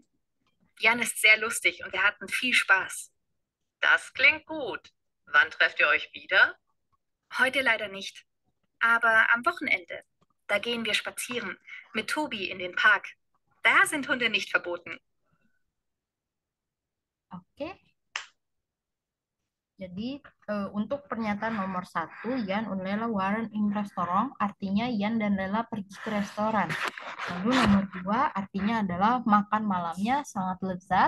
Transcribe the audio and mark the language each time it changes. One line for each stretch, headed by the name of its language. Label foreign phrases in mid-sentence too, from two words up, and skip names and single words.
German: Jan ist sehr lustig und wir hatten viel Spaß. Das klingt gut. Wann trefft ihr euch wieder? Heute leider nicht, aber am Wochenende. Da gehen wir spazieren mit Tobi in den Park. Da sind Hunde nicht verboten.
Indonesian: Oke. Jadi untuk pernyataan nomor 1,
German: Jan und Lela waren im Restaurant,
Indonesian: artinya Jan dan Lela pergi ke restoran. Lalu nomor 2 artinya adalah makan malamnya sangat lezat.